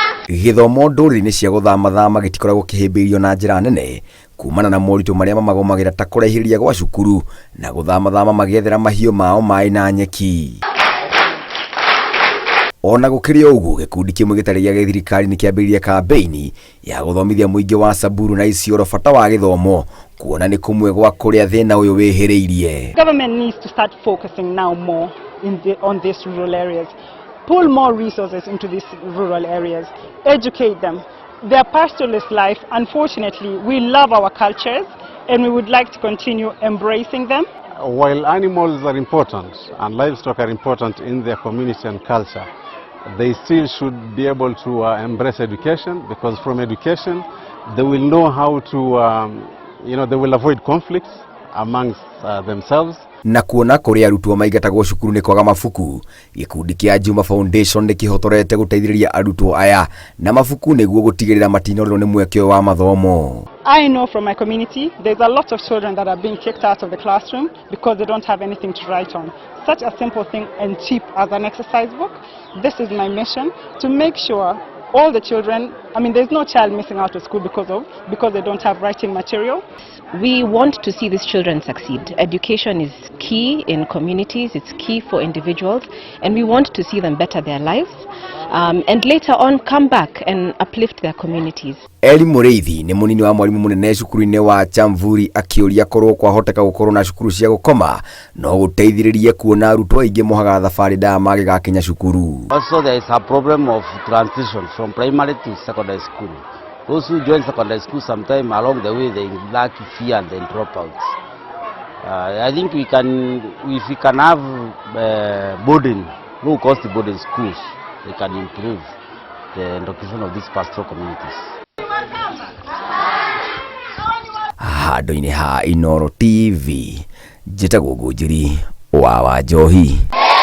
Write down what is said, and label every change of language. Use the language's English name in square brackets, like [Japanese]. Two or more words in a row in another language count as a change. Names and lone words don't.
[Kikuyu] Gĩthomo ndũrĩrĩ-inĩ cia gũthama gĩtikoragwo kĩhĩmbĩrio na njĩra nene kumana na moritũ marĩa mamagomagĩra ta kũraihĩrĩria gwa cukuru na gũthama magĩethera mahiũ mao maĩ na nyeki. Ona gũkĩrĩ ũguo, gĩkundi kĩmwe gĩtarĩ gĩa gĩthirikari nĩ kĩambĩrĩirie kambĩini ya gũthomithia mũingĩ wa Samburu na Ciao bata wa gĩthomo, kuona nĩ kũmwe gwa kũrĩa thĩna ũyũ wĩhĩrĩirie. [English] Government needs to start focusing now more on these rural areas. Pull more resources into these rural areas, educate them. Their pastoralist life, unfortunately, we love our cultures and we would like to continue embracing them. While animals are important and livestock are important in their community and culture, they still should be able to embrace education, because from education they will know how to, they will avoid conflicts amongst themselves. [Kikuyu] Na kuona kũrĩa arutwo maingatagwo cukuru nĩ kwaga mabuku, gĩkundi kĩa Juma Foundation nĩ kĩhotorete gũteithĩrĩria arutwo aya na mabuku nĩguo gũtigĩrĩra matinorĩrwo nĩ mweke wa mathomo. [English] I know from my community there's a lot of children that are being kicked out of the classroom because they don't have anything to write on. Such a simple thing and cheap as an exercise book. This is my mission, to make sure all the children, there's no child missing out of school because they don't have writing material. We want to see these children succeed. Education is key in communities, it's key for individuals, and we want to see them better their lives and later on come back and uplift their communities. [Kikuyu] Eli Mũrĩithi nĩ mũnini wa mwarimu mũnene cukuru-inĩ wa Samburu, akĩũria korwo kwahoteka gũkorwo na cukuru cia gũkoma no gũteithĩrĩrie kuona arutwo aingĩ mohaga thabarĩ ndaya magĩgakinya cukuru. [English] Also there is a problem of transition from primary to secondary school. Those who join secondary school sometime along the way they lack fear and then drop out. I think if we can have boarding, low cost boarding schools, they can improve the education of these pastoral communities. [Kikuyu] Handũ-inĩ ha Inooro TV, njĩtagwo Ngũnjiri wa Wanjohi.